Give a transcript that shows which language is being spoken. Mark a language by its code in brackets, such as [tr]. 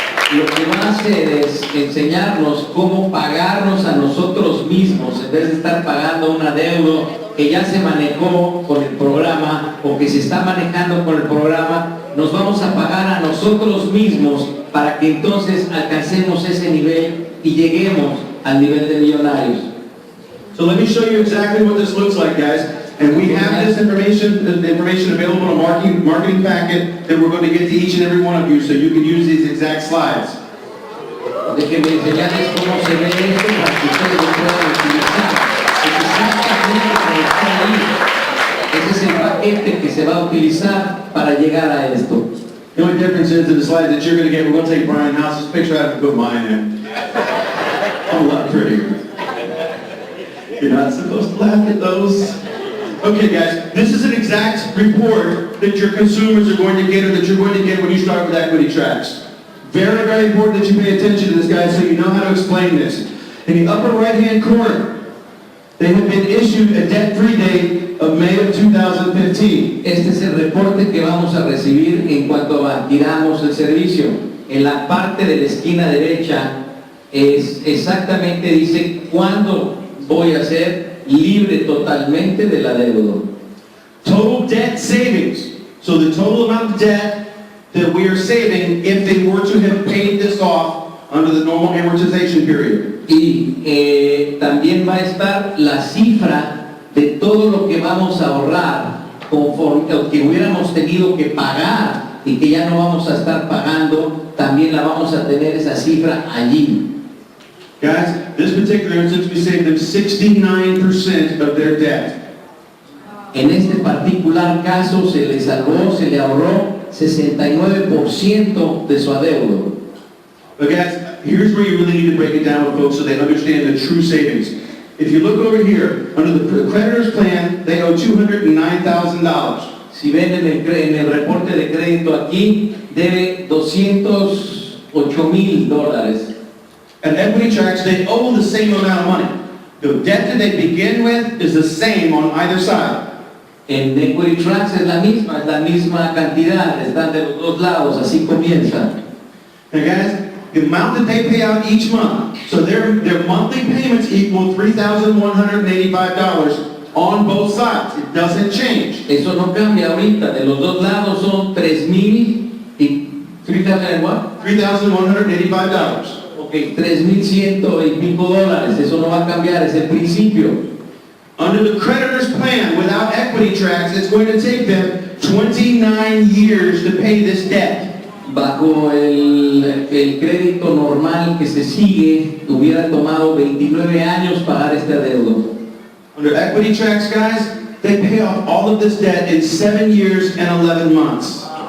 [es] Lo que va a hacer es enseñarnos cómo pagarnos a nosotros mismos en vez de estar pagando un adeudo que ya se manejó con el programa o que se está manejando con el programa. Nos vamos a pagar a nosotros mismos para que entonces alcancemos ese nivel y lleguemos al nivel de millonarios. [en] So let me show you exactly what this looks like, guys. And we have this information available in a marketing packet that we're going to get to each and every one of you so you can use these exact slides. [es] Déjenme enseñarles cómo se ve esto para que ustedes lo puedan utilizar. Es exactamente como está ahí. Ese es el paquete que se va a utilizar para llegar a esto. [en] The only difference is in the slides that you're going to get, we're going to take Brian House's picture out and put mine in. I'm a lot prettier. You're not supposed to laugh at those. Okay, guys, this is an exact report that your consumers are going to get or that you're going to get when you start with Equity Tracks. Very, very important that you pay attention to this, guys, so you know how to explain this. In the upper right-hand corner, they have been issued a debt-free date of May of 2015. [es] Este es el reporte que vamos a recibir en cuanto adquiramos el servicio. En la parte de la esquina derecha es exactamente dice cuándo voy a ser libre totalmente del adeudo. [en] Total debt savings. So the total amount of debt that we are saving if they were to have paid this off under the normal amortization period. [es] Y también va a estar la cifra de todo lo que vamos a ahorrar conforme lo que hubiéramos tenido que pagar y que ya no vamos a estar pagando, también la vamos a tener esa cifra allí. [en] Guys, this particular instance, we saved them 69% of their debt. [es] En este particular caso se le salvó, se le ahorró 69% de su adeudo. [en] But guys, here's where you really need to break it down with folks so they understand the true savings. If you look over here, under the creditor's plan, they owe $209,000. [es] Si ven en el reporte de crédito aquí, debe $208,000. [en] At Equity Tracks, they owe the same amount of money. The debt that they begin with is the same on either side. [es] En Equity Tracks es la misma cantidad, están de los dos lados, así comienza. [en] And guys, the amount that they pay out each month, so their monthly payments equal $3,185 on both sides. It doesn't change. [es] Eso no cambia ahorita, de los dos lados son $3,000 y $3,000 [en] and what? $3,185. [es] Ok, $3,100 y pico, eso no va a cambiar, es el principio. [en] Under the creditor's plan, without Equity Tracks, it's going to take them 29 years to pay this debt. [es] Bajo el crédito normal que se sigue, hubiera tomado 29 años pagar este adeudo. [en] Under Equity Tracks, guys, they pay off all of this debt in 7 years and 11 months.